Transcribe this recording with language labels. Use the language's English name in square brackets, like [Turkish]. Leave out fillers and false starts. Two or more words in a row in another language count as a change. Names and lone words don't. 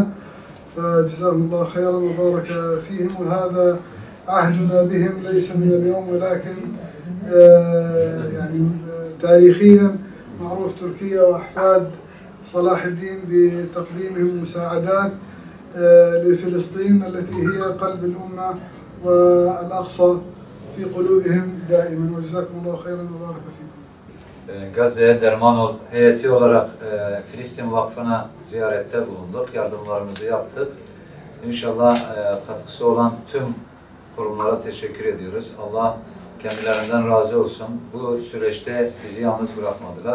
[Arabic] فجزاهم الله خيرا وبارك فيهم وهذا عهدنا بهم ليس من اليوم ولكن يعني تاريخيا معروف تركيا وأحفاد صلاح الدين بتقديمهم مساعدات لفلسطين التي هي قلب الأمة والأقصى في قلوبهم دائما وجزاكم الله خيرا وبارك فيكم. [Turkish] Gazze'ye Dermanol heyeti olarak Filistin Vakfı'na ziyarette bulunduk. Yardımlarımızı yaptık. İnşallah katkısı olan tüm kurumlara teşekkür ediyoruz. Allah kendilerinden razı olsun. Bu süreçte bizi yalnız bırakmadılar.